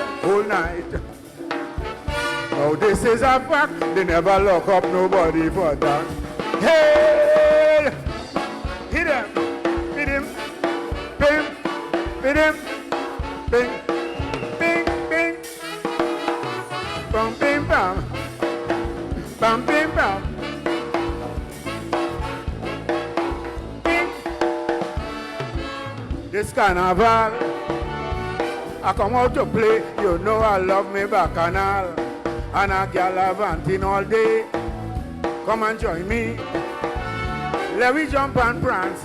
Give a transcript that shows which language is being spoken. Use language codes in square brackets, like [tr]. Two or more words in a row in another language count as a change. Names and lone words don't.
[en] whole night. Now this is a fact. They never lock up nobody for that. Hey! Hit him! Hit him! Bing! Hit him! Bing! Bing! Bing! Bam! Bing! Bam! Bam! Bing! Bam! Bing! This carnival, I come out to play. You know I love me bacchanal. And a gal avanting all day. Come and join me. Let me jump and prance.